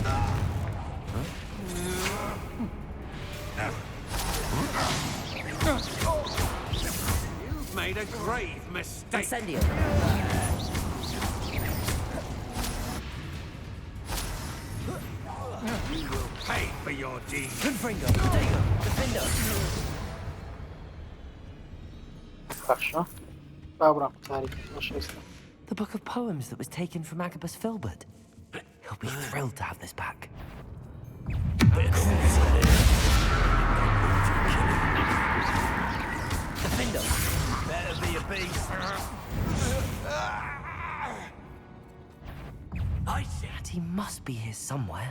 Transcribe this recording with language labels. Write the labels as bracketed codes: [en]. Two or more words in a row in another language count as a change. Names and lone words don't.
[en] You've made a grave mistake. Incendio! You will pay for your deeds. Confringo! Defender! [ckb] باشە. بابڕام تاریخ خۆشەویستان. [en] The book of poems that was taken from Agabus Filbert. He'll be thrilled to have this back. Defender! Better be a beast. I said he must be here somewhere.